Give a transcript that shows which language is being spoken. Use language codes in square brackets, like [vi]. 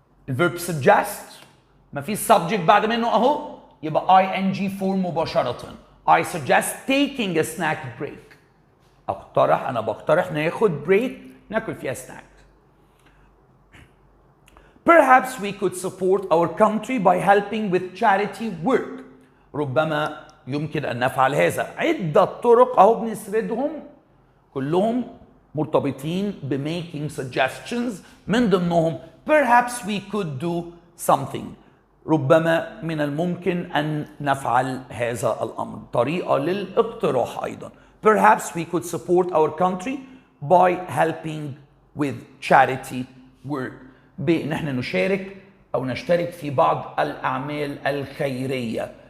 [ar] الverb suggest ما فيش subject بعد منه اهو، يبقى ing form مباشرة. [en] I suggest taking a snack break. [ar] انا بقترح ناخد break ناكل فيها snack. [en] Perhaps we could support our country by helping with charity work. [ar] ربما يمكن أن نفعل هذا. عدة طرق أهو بنسردهم كلهم مرتبطين ب [en] making suggestions. [ar] من ضمنهم [en] perhaps we could do something. [ar] ربما من الممكن أن نفعل هذا الأمر. طريقة للاقتراح أيضا. [en] Perhaps we could support our country by helping with charity work. [ar] بإن احنا نشارك أو نشترك في بعض الأعمال الخيرية.